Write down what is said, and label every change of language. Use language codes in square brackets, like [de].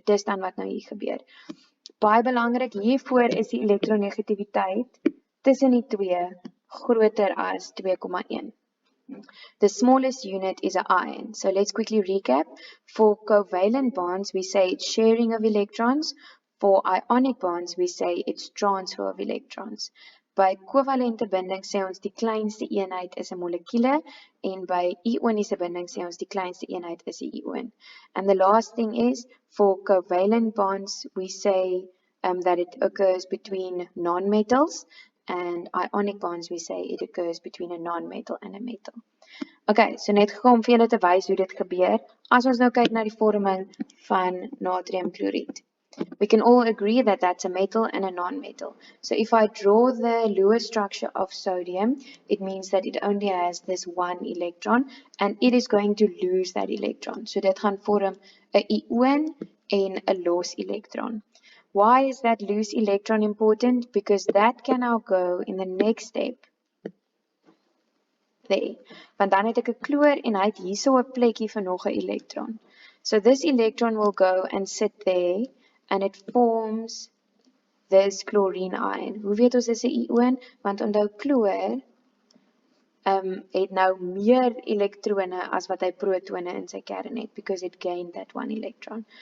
[af] So dis dan wat nou hier gebeur. Baie belangrik, hiervoor is die elektronegativiteit tussen die twee groter as 2,1. [en] The smallest unit is an ion. So let's quickly recap. For covalent bonds, we say it's sharing of electrons. For ionic bonds, we say it's transfer of electrons. [af] By kovalente binding sê ons die kleinste eenheid is 'n molekule, en by ioniese binding sê ons die kleinste eenheid is 'n ion. [en] And the last thing is, for covalent bonds, we say that it occurs between non-metals, and ionic bonds, we say it occurs between a non-metal and a metal. [af] Okay, so net gekom vir julle te wys hoe dit gebeur. As ons nou kyk na die vorming van natriumkloried. [en] We can all agree that that's a metal and a non-metal. So if I draw the Lewis structure of sodium, it means that it only has this one electron, and it is going to lose that electron. [af] So dit gaan vorm 'n ion en 'n los electron. [en] Why is that loose electron important? Because that can now go in the next step. There. [af] Want dan het ek 'n chloor en hy het hierso 'n plekkie vir nog 'n elektron. [en] So this electron will go and sit there, and it forms this chlorine ion. [af] Hoe weet ons dis 'n ion? Want onthou chloor het nou meer elektrone as wat hy protone in sy kern het, [en] because it gained that one electron.